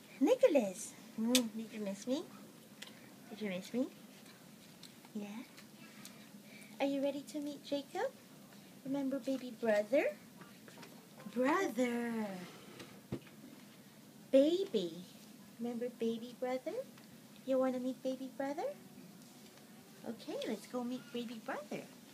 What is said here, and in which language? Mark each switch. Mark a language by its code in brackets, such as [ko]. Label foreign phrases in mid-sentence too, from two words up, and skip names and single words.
[en] Nicholas. Did you miss me? Did you miss me? Yeah? Are you ready to meet Jacob? Remember baby brother? Brother. Baby. Remember baby brother? You want to meet baby brother? Okay, let's go meet baby brother.